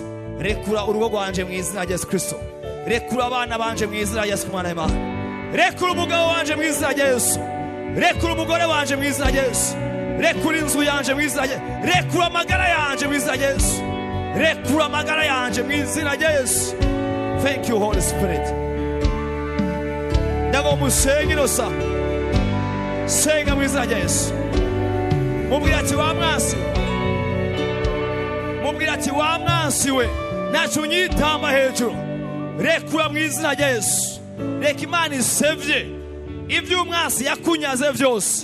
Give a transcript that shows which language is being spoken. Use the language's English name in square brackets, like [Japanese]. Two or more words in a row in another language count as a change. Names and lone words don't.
[Rundi] Rekura urugo rwanje mu izina rya Yesu Kristo. Rekura abana banje mu izina rya Yesu Mwana w'Imana. Rekura umugabo wanje mu izina rya Yesu. Rekura umugore wanje mu izina rya Yesu. Rekura inzu yanje mu izina rya Yesu. Rekura amagara yanje mu izina rya Yesu. Rekura amagara yanje mu izina rya Yesu. [English] Thank you Holy Spirit. Ndago musengero sa. [Rundi] Senga mu izina rya Yesu. Mubwira ati wa mwasi. Mubwira ati wa mwasi we nacu nyitamba hejuru. Rekura mu izina rya Yesu. Reka Imana isevye ibyo umwasi yakunyaze byose.